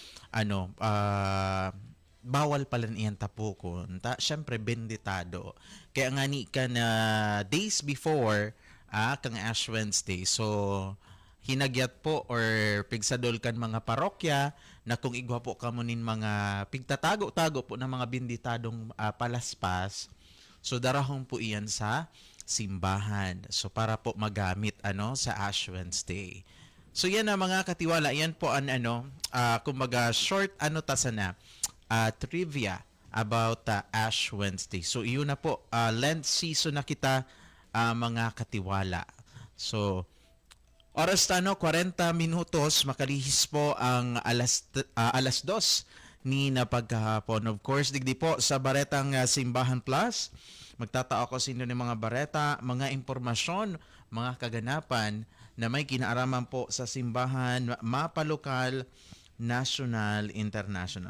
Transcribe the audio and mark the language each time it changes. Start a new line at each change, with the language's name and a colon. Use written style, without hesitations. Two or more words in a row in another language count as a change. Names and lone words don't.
Bikol: bawal pala niyan tapukon syempre benditado kaya nga ni ka na days before kang Ash Wednesday, so hinagyat po or pigsadol kan mga parokya na kung igwa po kamunin mga pigtatago-tago po ng mga benditadong palaspas, so darahon po iyan sa simbahan. So para po magamit sa Ash Wednesday. So yan na mga katiwala, yan po ang kumbaga
English: short trivia about Ash Wednesday.
Bikol: So iyon na po
English: Lent season
Bikol: na kita mga katiwala. So oras 40 minutos makalihis po ang alas 2 ni na pagkahapon.
English: Of course
Bikol: digdi po sa Baretang Simbahan Plus. Magtatao ko sa inyo ng mga bareta, mga impormasyon, mga kaganapan na may kinaaraman po sa simbahan, mapalokal, national, international.